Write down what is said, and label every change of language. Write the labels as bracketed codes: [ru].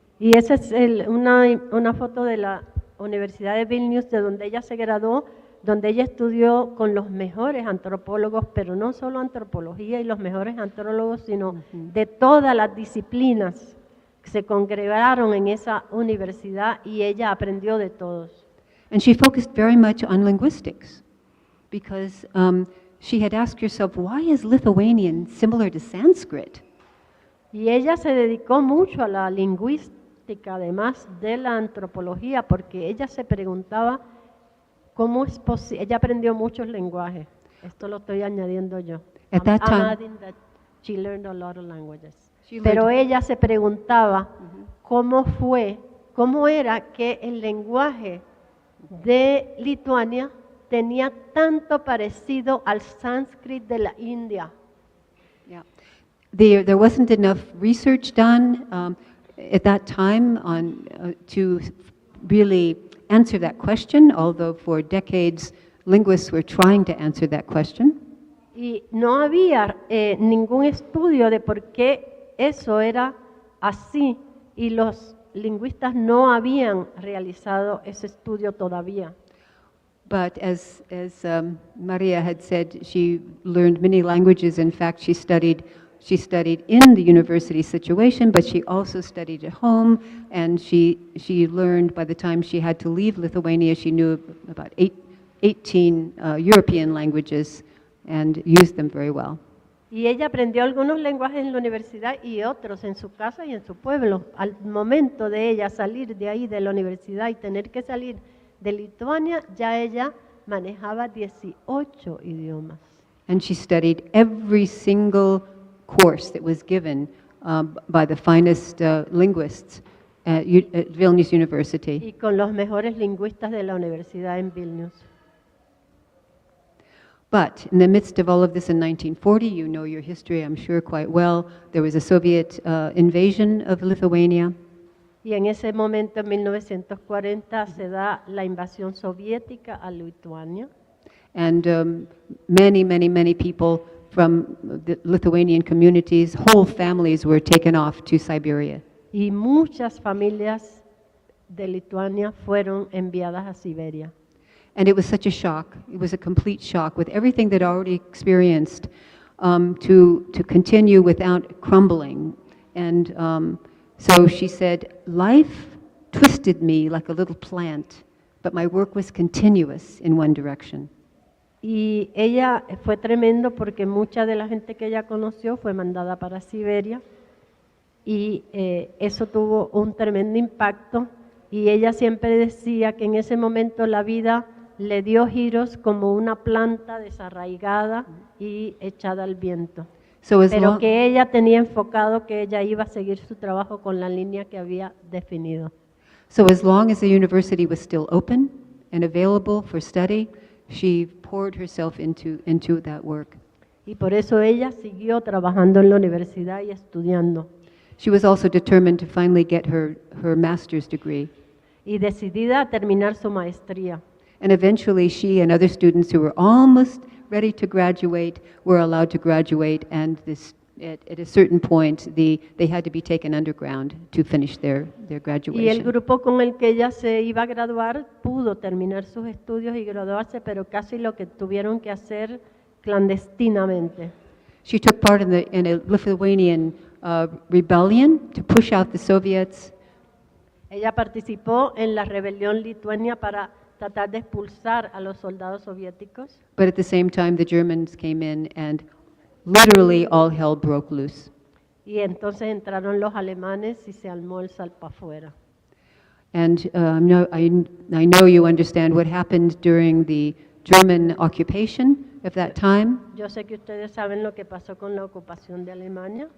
[es] Y esa es una foto de la Universidad de Vilnius, de donde ella se graduó, donde ella estudió con los mejores antropólogos, pero no solo antropología y los mejores antropólogos, sino de todas las disciplinas que se congregaron en esa universidad y ella aprendió de todos. [en] And she focused very much on linguistics because she had asked herself, why is Lithuanian similar to Sanskrit? [es] Y ella se dedicó mucho a la lingüística lingüística, además de la antropología, porque ella se preguntaba cómo es posible. Ella aprendió muchos lenguajes. Esto lo estoy añadiendo yo. [en] At that I'm time- adding that she learned a lot of languages. She [es] Pero [en] learned- [es] ella se preguntaba cómo era que el lenguaje de Lituania tenía tanto parecido al sánscrito de la India. [en] Yeah. There wasn't enough research done at that time to really answer that question, although for decades linguists were trying to answer that question. [es] Y no había ningún estudio de por qué eso era así, y los lingüistas no habían realizado ese estudio todavía. [en] But as Maria had said, she learned many languages. In fact, she studied in the university situation, but she also studied at home, and she learned by the time she had to leave Lithuania, she knew about 18 European languages and used them very well. [es] Y ella aprendió algunos lenguajes en la universidad y otros en su casa y en su pueblo. Al momento de ella salir de ahí, de la universidad, y tener que salir de Lituania, ya ella manejaba 18 idiomas. [en] And she studied every single course that was given by the finest linguists at Vilnius University. [es] Y con los mejores lingüistas de la universidad en Vilnius. [en] But in the midst of all of this in 1940, you know your history, I'm sure, quite well. There was a Soviet invasion of Lithuania. [es] Y en ese momento, en 1940, se da la invasión soviética a Lituania. [en] And many people from the Lithuanian communities, whole families were taken off to Siberia. [es] Y muchas familias de Lituania fueron enviadas a Siberia. [en] And it was such a shock. It was a complete shock with everything they'd already experienced to continue without crumbling. And so she said, life twisted me like a little plant, but my work was continuous in one direction. [es] Y ella fue tremendo porque mucha de la gente que ella conoció fue mandada para Siberia y eso tuvo un tremendo impacto, y ella siempre decía que en ese momento la vida le dio giros como una planta desarraigada y echada al viento. Pero que ella tenía enfocado que ella iba a seguir su trabajo con la línea que había definido. [en] So as long as the university was still open and available for study, she poured herself into that work. [es] Y por eso ella siguió trabajando en la universidad y estudiando. [en] She was also determined to finally get her master's degree. [es] Y decidida a terminar su maestría. [en] And eventually she and other students who were almost ready to graduate were allowed to graduate, and at a certain point they had to be taken underground to finish their graduation. [es] Y el grupo con el que ella se iba a graduar pudo terminar sus estudios y graduarse, pero casi lo que tuvieron que hacer clandestinamente. [en] She took part in a Lithuanian rebellion to push out the Soviets. [es] Ella participó en la rebelión lituania para tratar de expulsar a los soldados soviéticos. [en] But at the same time, the Germans came in and literally all hell broke loose. [es] Y entonces entraron los alemanes y se armó el salpafuera. [en] And I know you understand what happened during the German occupation of that time. [es] Yo sé que ustedes saben lo que pasó con la ocupación de Alemania.